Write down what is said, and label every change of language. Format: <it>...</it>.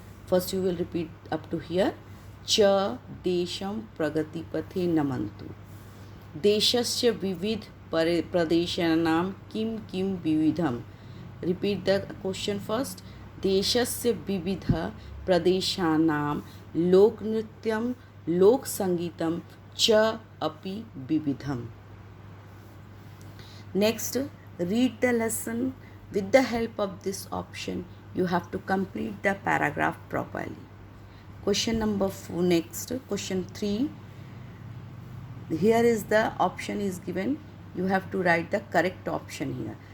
<en>First you will repeat up to here.</en> <sa>च देशं प्रगतिपथे नमन्तु. देशस्य विविध प्रदेशानां किं किं विविधं.</sa> <en>Repeat the question first.</en> <sa>देशस्य विविध प्रदेशानां लोकनृत्यं लोकसङ्गीतं च अपि विविधम्.</sa> <en>Next, read the lesson. With the help of this option, you have to complete the paragraph properly. Question number 4. Next, question 3. Here is the option is given. You have to write the correct option here.</en>